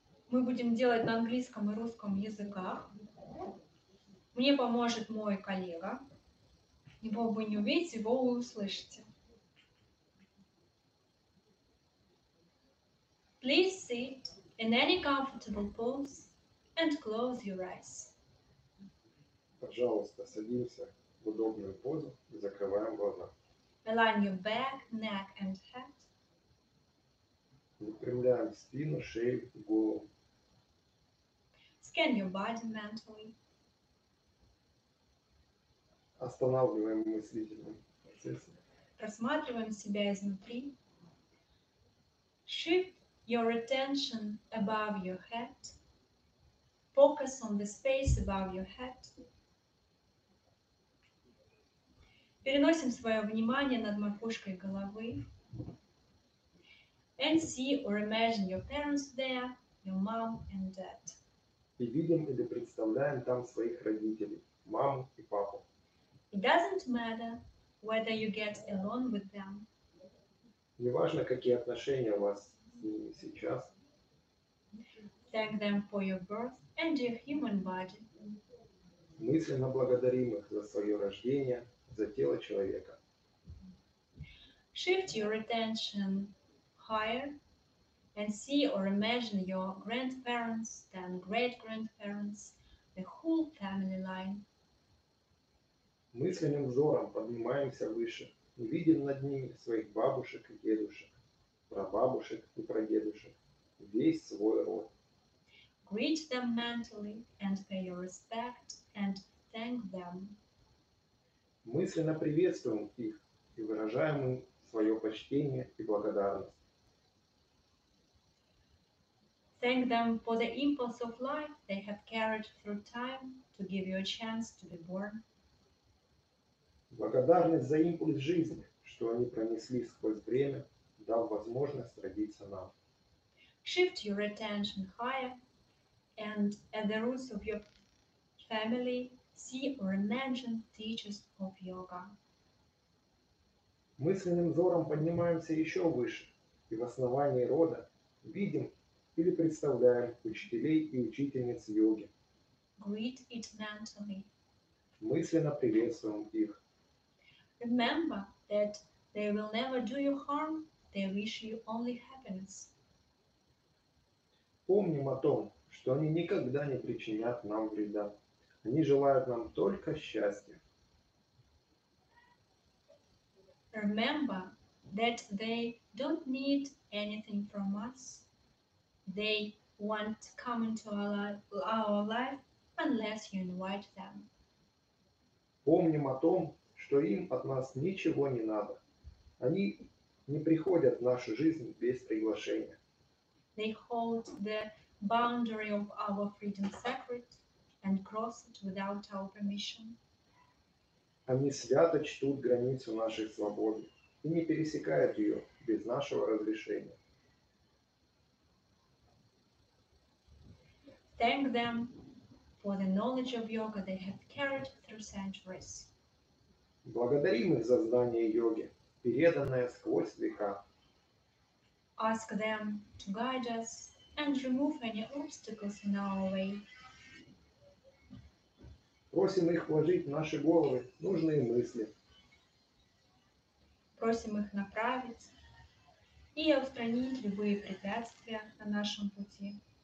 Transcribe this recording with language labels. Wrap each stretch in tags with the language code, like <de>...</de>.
<ru>Мы будем делать на английском и русском языках. Мне поможет мой коллега. Его вы не увидите, его вы услышите.</ru> <en>Please sit in any comfortable pose and close your eyes.</en> <ru>Пожалуйста, садимся в удобную позу и закрываем глаза.</ru> <en>Align your back, neck and head.</en> <ru>Выпрямляем спину, шею, голову.</ru> <en>Scan your body mentally.</en> <ru>Останавливаем мыслительный процесс. Рассматриваем себя изнутри.</ru> <en>Shift your attention above your head. Focus on the space above your head.</en> <ru>Переносим свое внимание над макушкой головы.</ru> <en>And see or imagine your parents there, your mom and dad.</en> <ru>И видим или представляем там своих родителей, маму и папу.</ru> <en>It doesn't matter whether you get along with them.</en> <ru>Не важно, какие отношения у вас с ними сейчас.</ru> <en>Thank them for your birth and your human body.</en> <ru>Мысленно благодарим их за свое рождение, за тело человека.</ru> <en>Shift your attention higher and see or imagine your grandparents, then great-grandparents, the whole family line.</en> <ru>Мысленным взором поднимаемся выше и видим над ними своих бабушек и дедушек, прабабушек и прадедушек, весь свой род.</ru> <en>Greet them mentally and pay your respect and thank them.</en> <ru>Мысленно приветствуем их и выражаем им свое почтение и благодарность.</ru> <en>Thank them for the impulse of life they have carried through time to give you a chance to be born.</en> <ru>Благодарность за импульс жизни, что они пронесли сквозь время, дал возможность родиться нам.</ru> <en>Shift your attention higher and at the roots of your family see or imagine teachers of yoga.</en> <ru>Мысленным взором поднимаемся еще выше и в основании рода видим или представляем учителей и учительниц йоги.</ru> <en>Greet it mentally.</en> <ru>Мысленно приветствуем их.</ru> <en>Remember that they will never do you harm, they wish you only happiness.</en> <ru>Помним о том, что они никогда не причинят нам вреда. Они желают нам только счастья.</ru> <en>Remember that they don't need anything from us. They won't come into our life unless you invite them.</en> <ru>Помним о том, что им от нас ничего не надо. Они не приходят в нашу жизнь без приглашения.</ru> <en>They hold the boundary of our freedom sacred and cross it without our permission.</en> <ru>Они свято чтут границу нашей свободы и не пересекают ее без нашего разрешения.</ru> <en>Thank them for the knowledge of yoga they have carried through centuries.</en> <ru>Благодарим их за знание йоги, переданное сквозь века.</ru> <en>Ask them to guide us and remove any obstacles in our way.</en> <ru>Просим их вложить в наши головы нужные мысли. Просим их направить и устранить любые препятствия на нашем пути.</ru>